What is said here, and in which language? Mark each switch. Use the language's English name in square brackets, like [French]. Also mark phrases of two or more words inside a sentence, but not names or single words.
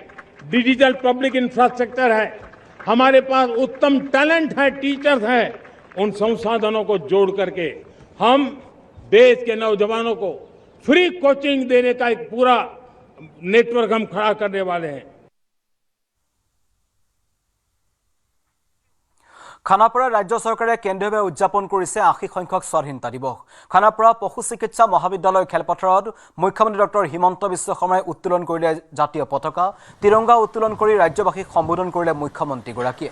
[Hindi] डिजिटल पब्लिक इंफ्रास्ट्रक्चर है, हमारे पास उत्तम टैलेंट है, टीचर्स हैं। उन संसाधनों को जोड़ करके हम देश के नौजवानों को फ्री कोचिंग देने का एक पूरा नेटवर्क हम खड़ा करने वाले हैं। [Assamese] খানাপাৰা ৰাজ্য চৰকাৰে কেন্দ্ৰীয়ভাৱে উদযাপন কৰিছে ৮০ সংখ্যক স্বাধীনতা দিৱস। খানাপাৰা পশু চিকিৎসা মহাবিদ্যালয় খেলপথাৰত মুখ্যমন্ত্ৰী ডক্টৰ হিমন্ত বিশ্ব শৰ্মাই উত্তোলন কৰিলে জাতীয় পতাকা, তিৰংগা উত্তোলন কৰি ৰাজ্যবাসীক সম্বোধন কৰিলে মুখ্যমন্ত্ৰীগৰাকীয়ে।